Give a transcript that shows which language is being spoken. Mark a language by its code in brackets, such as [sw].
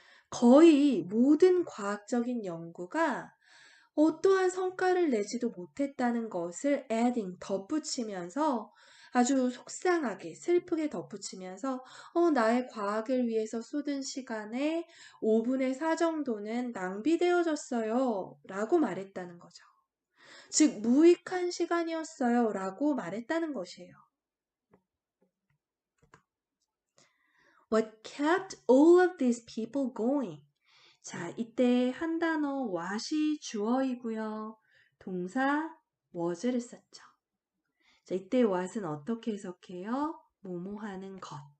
[ko] 거의 모든 과학적인 연구가 어떠한 성과를 내지도 못했다는 것을 adding, 덧붙이면서 아주 속상하게 슬프게 덧붙이면서 나의 과학을 위해서 쏟은 시간의 5분의 4 정도는 낭비되어졌어요 라고 말했다는 거죠. 즉 무익한 시간이었어요 라고 말했다는 것이에요. [en] What kept all of these people going? [ko] 자, 이때 한 단어 what이 주어이고요. 동사 was를 썼죠. 자, 이때 what은 어떻게 해석해요? 뭐뭐 하는 것.